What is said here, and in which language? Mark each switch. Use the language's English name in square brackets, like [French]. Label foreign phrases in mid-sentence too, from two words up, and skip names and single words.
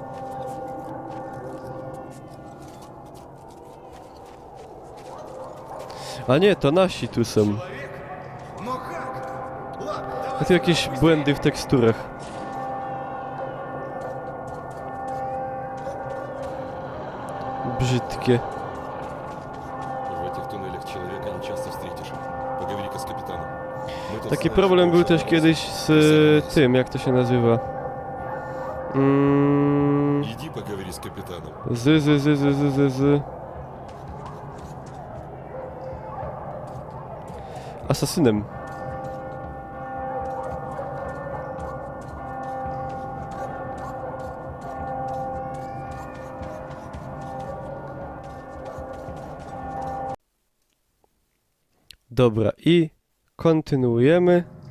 [Polish] A nie, to nasi tu są. A tu jakieś błędy w teksturach. Brzydkie. [Russian] В этих туннелях человека не часто встретишь. Поговори-ка с капитаном. Мы тут [Polish] Taki [Russian] знаешь, [Polish] problem był [Russian] больше [Polish] też kiedyś z tym, jak to się nazywa. [Russian] Иди поговори с капитаном. [Polish] Z. Asasynem. Dobra, i kontynuujemy.